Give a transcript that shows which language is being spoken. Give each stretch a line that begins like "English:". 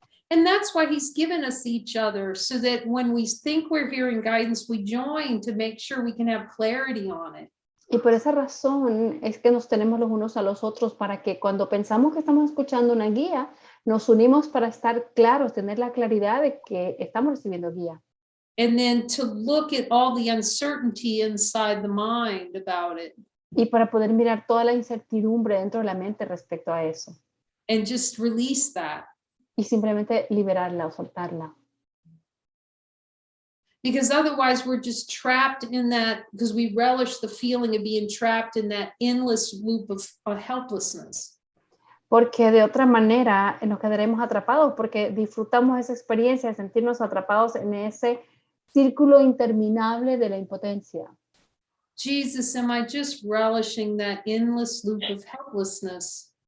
English: And that's why he's given us each other, so that when we think we're hearing guidance, we join to make sure we can have clarity on it.
Spanish: Y por esa razón es que nos tenemos los unos a los otros para que cuando pensamos que estamos escuchando una guía, nos unimos para estar claros, tener la claridad de que estamos recibiendo guía.
English: And then to look at all the uncertainty inside the mind about it.
Spanish: Y para poder mirar toda la incertidumbre dentro de la mente respecto a eso.
English: And just release that.
Spanish: Y simplemente liberarla o soltarla.
English: Because otherwise we're just trapped in that, because we relish the feeling of being trapped in that endless loop of helplessness.
Spanish: Porque de otra manera nos quedaremos atrapados porque disfrutamos esa experiencia de sentirnos atrapados en ese círculo interminable de la impotencia.
English: Jesus, am I just relishing that endless loop of helplessness?